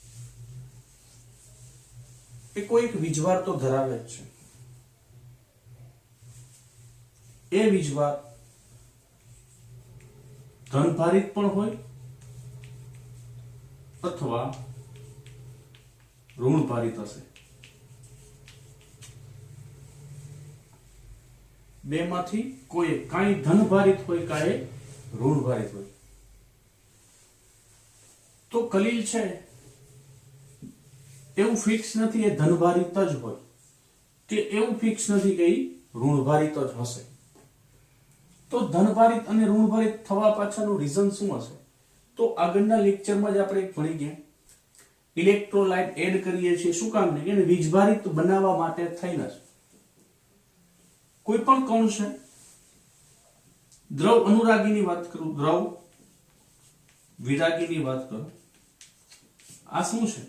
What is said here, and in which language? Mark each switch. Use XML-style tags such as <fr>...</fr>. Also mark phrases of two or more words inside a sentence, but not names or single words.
<gu>એ કોઈ એક વીજભાર તો ધરાવે જ છે। એ વીજભાર ધનભારિત પણ હોય અથવા ઋણભારિત હશે। બેમાંથી કોઈ કાઈ ધનભારિત હોય કાઈ ઋણભારિત હોય। તો કલિલ છે એવું ફિક્સ નહીં એ ધનભારિત જ હોય કે એવું ફિક્સ નહીં કે ઋણભારિત જ હશે। તો ધનભારિત અને ઋણભારિત થવા પાછળનું રીજન શું હશે? तो આગળના લેક્ચરમાં જ આપણે ભણી ગયા</gu> <en>electrolyte add</en> <gu>કરીએ છીએ શું કામ ને કે વીજભારિત બનાવવા માટે થઈને જ. કોઈ પણ કણ છે, દ્રવ અનુરાગીની વાત કરું, દ્રવ વિરાગીની વાત કરું, આ શું છે?</gu>